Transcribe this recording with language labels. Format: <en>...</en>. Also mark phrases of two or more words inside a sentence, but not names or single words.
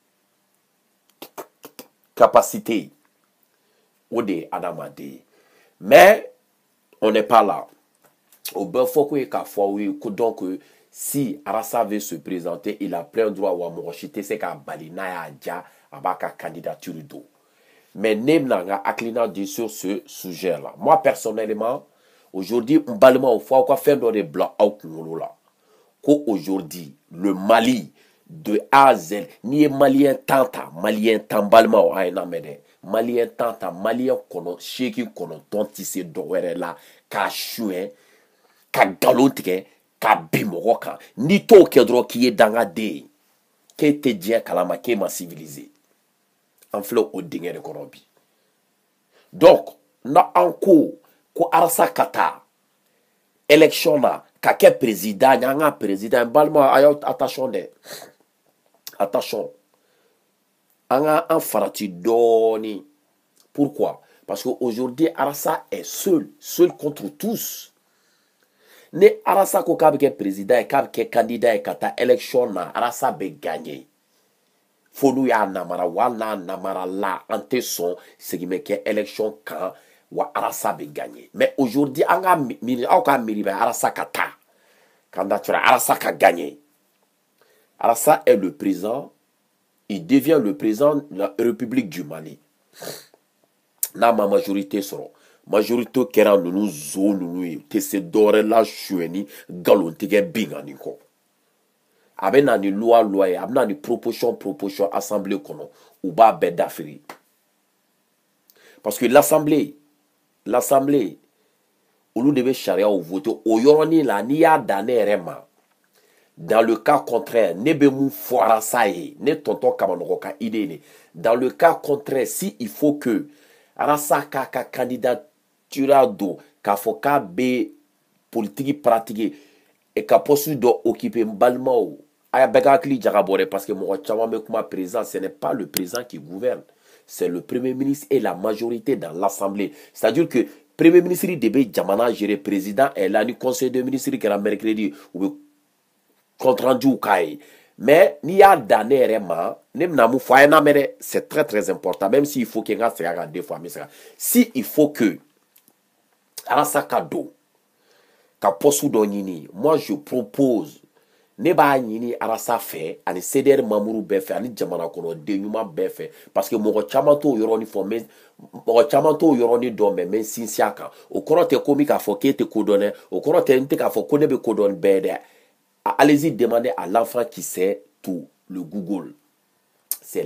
<bm>capacité o de ye adamaden ye</bm> <fr>mais on n'est pas là</fr> <bm>o bɛɛ fɔ ko ye k'a fɔ aw ye ko</bm> <fr>donc si Arasa veut se présenter il a plein droit</fr> <bm>wa mɔgɔ si tɛ se k'a bali n'a y'a diya a b'a ka candidature don mais ne bɛna n ka hakilina di</bm> <fr>sur ce sujet là moi personnellement aujourd'hui</fr> <bm>n balimaw fɔ aw ka fɛn dɔ de bila aw kunkolo la ko</bm> <fr>aujourd'hui le Mali de A à Z</fr> <bm>n'i ye malien tan ta malien tan balimaw a ye na mɛn dɛ malien tan ta malien kɔnɔ 89 tɛ se dɔ wɛrɛ la k'a suɲɛ ka nkalon tigɛ ka bin mɔgɔ kan n'i t'o kɛ dɔrɔn k'i ye dangaden ye k'e tɛ diɲɛ kalama k'e ma civilisé an filɛ o dingɛ de kɔnɔ bi donc na an ko Arasa ka taa élection na ka kɛ président an ka président balima a y'aw attention dɛ attention an ka an farati dɔɔni</bm> <fr>pourquoi parce que aujourd'hui Arasa est seul contre tous</fr> <bm>ne Arasa ko k'a bɛ kɛ président ye k'a bɛ kɛ candidat ye ka taa élection na Arasa bɛ gagner fo n'u y'a namara wa n'a namara la an tɛ sɔn segin bɛ kɛ élection kan wa Arasa bɛ gagner mais aujourd'hui an ka miiri aw ka miiri bɛ Arasa ka taa candidature Arasa ka gagner</bm> <fr>Arasa est le président il devient le président de la République du Mali</fr> <bm>n'a ma majorité sɔrɔ majorité kɛra ninnu zo ninnu ye tɛ se dɔwɛrɛ la suɲɛni nkalontigɛ binkani kɔ a bɛ na ni loi ye a bɛ na ni proposition assemblée kɔnɔ u b'a bɛɛ dafiri</bm> <fr>parce que l'assemblée</fr> <bm>olu de bɛ sariyaw voter o yɔrɔnin la n'i y'a dan ne yɛrɛ ma</bm> <fr>dans le cas contraire</fr> <bm>ne bɛ mun fɔ Arasa ye ne tonton Kamanɔgɔ ka idée ne</bm> <fr>dans le cas contraire si il faut que</fr> <bm>Arasa k'a ka candidature don k'a fɔ k'a bɛ politique pratiquer et ka poste dɔ occuper n balimaw a y'a bɛɛ ka hakili jagabɔ dɛ</bm> <fr>parce que</fr> <bm>mɔgɔ caman bɛ kuma président</bm> <fr>ce n'est pas le président qui gouverne c'est le premier ministre et la majorité dans l'assemblée c'est-à-dire que premier ministre</fr> <bm>de bɛ jamana gérer</bm> <fr>président est là</fr> <bm>ni</bm> <fr>conseil de ministre</fr> <bm>kɛra mercredi u bɛ</bm> <fr>compte rendu</fr> <bm>k'a ye mais n'i y'a dan ne yɛrɛ ma ne bɛna mun fɔ a ye na mɛn dɛ</bm> <fr>c'est très très important même s'il faut que</fr> <bm>n ka segin a kan</bm> <fr>deux fois</fr> <bm>n bɛ se ka</bm> <fr>si il faut</fr> <bm>que Arasa ka don ka poste dɔ ɲini</bm> <fr>moi je propose</fr> <bm>ne b'a ɲini Arasa fɛ ani CDR mamuru bɛɛ fɛ ani jamana kɔnɔden ɲuman bɛɛ fɛ</bm> <fr>parce que</fr> <bm>mɔgɔ caman t'o yɔrɔnin fɔ mais mɔgɔ caman t'o yɔrɔnin dɔn mais n bɛ n sinsin a kan o kɔrɔ tɛ ko min k'a fɔ k'e tɛ ko dɔn dɛ o kɔrɔ tɛ n tɛ k'a fɔ ko ne bɛ ko dɔn bɛɛ dɛ</bm> <fr>allez-y demandez à l'enfant qui sait tout le Google c'est</fr>